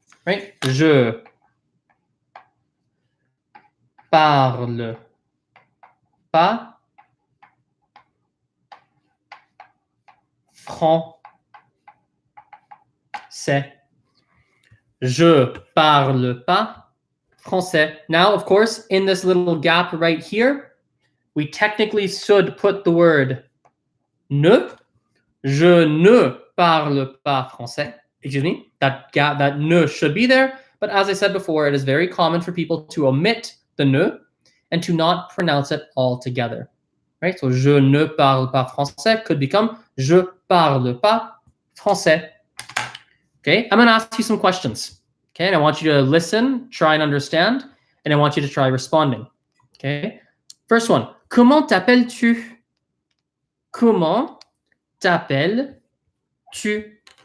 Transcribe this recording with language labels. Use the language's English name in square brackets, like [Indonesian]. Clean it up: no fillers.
[French] Right? Je parle pas français. Je parle pas français. [English] Now, of course, in this little gap right here, we technically should put the word ne. [French] Je ne parle pas français. [English] Excuse me. That gap, that ne should be there. But as I said before, it is very common for people to omit the ne and to not pronounce it all together. Right? [French] So, je ne parle pas français could become je parle pas français. [English] Okay? I'm going to ask you some questions. Okay? And I want you to listen, try and understand, and I want you to try responding. [French] Okay? First one. Comment t'appelles-tu? Comment t'appelles-tu?